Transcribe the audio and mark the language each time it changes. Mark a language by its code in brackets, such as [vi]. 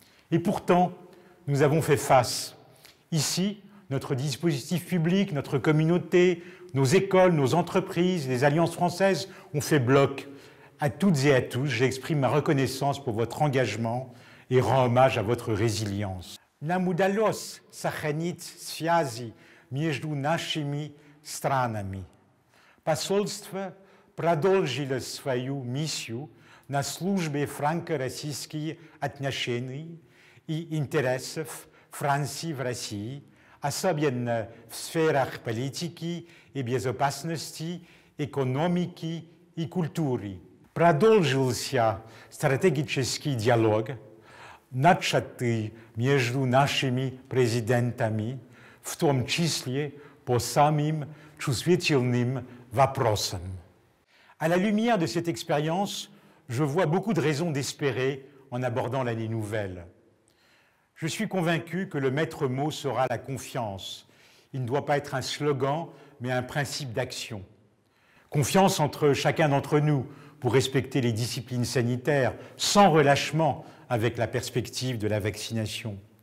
[fr] Et pourtant, nous avons fait face. Ici, notre dispositif public, notre communauté, nos écoles, nos entreprises, les alliances françaises ont fait bloc. À toutes et à tous, j'exprime ma reconnaissance pour votre engagement et rends hommage à votre résilience. [ru] Нам удалось сохранить связи между нашими странами. Посольство продолжило свою миссию на службе франко-российских отношений и интересов Франции в России, особенно в сферах политики и безопасности, экономики и культуры. Продолжился стратегический диалог, начатый между нашими президентами, в том числе по самым чувствительным вопросам. [fr] À la lumière de cette expérience, je vois beaucoup de raisons d'espérer en abordant l'année nouvelle. Je suis convaincu que le maître mot sera la confiance. Il ne doit pas être un slogan, mais un principe d'action. Confiance entre chacun d'entre nous pour respecter les disciplines sanitaires sans relâchement avec la perspective de la vaccination.